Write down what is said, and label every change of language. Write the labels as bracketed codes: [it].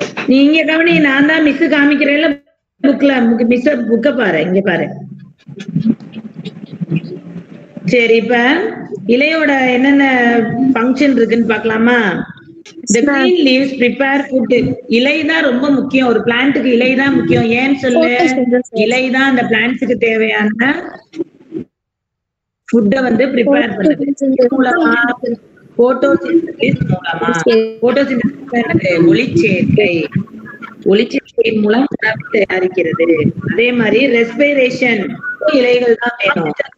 [ta] நீங்க கவனி, நான் தான் மிஸ் காமிக்கிறேன்ல புக்ல. மிஸ் புக்க பாரு, இங்க பாரு. சரி, இப்ப இலையோட என்னென்ன ஃபங்க்ஷன் இருக்குன்னு பாக்கலாமா? [en] The green leaves prepare food. [ta] இலை தான் ரொம்ப முக்கியம். ஒரு பிளான்ட்டுக்கு இலை தான் முக்கியம். ஏன்னு சொல்லு? இலை தான் அந்த பிளான்ட்ஸுக்கு தேவையான ஃபுட்டை வந்து ப்ரிப்பேர் பண்ணுது. மூலமா போட்டோசிந்தசிஸ் மூலமா. போட்டோசிந்தசிஸ் என்னது? ஒளிச்சேர்க்கை. ஒளிச்சேர்க்கையின் மூலம் உணவு தயாரிக்கிறது. அதே மாதிரி ரெஸ்பிரேஷன் இலைகள் தான் வேணும்.